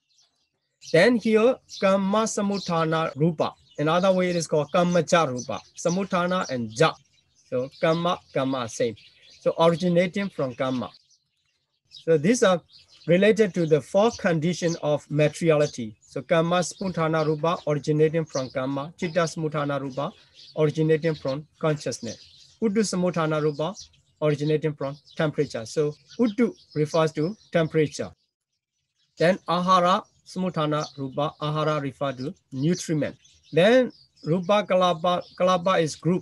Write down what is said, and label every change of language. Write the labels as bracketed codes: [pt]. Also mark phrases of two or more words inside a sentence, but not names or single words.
[en] Then here [pi] Kamma Samutthana Rupa. [en] Another way it is called [pi] Kammaja Rupa. [en] Samutthana and Ja. So Kamma same. So originating from Kamma. So these are related to the four conditions of materiality. So [pi] Kamma Samutthana Rupa [en] originating from Kamma. [pi] Chitta Samutthana Rupa [en] originating from consciousness. [pi] Uddu Samutthana Rupa [en] originating from temperature. So Uddu refers to temperature. Then [pi] Ahara Samutthana Rupa, [en] Ahara refers to nutriment. Then [pi] Rupa Kalapa [en] is group.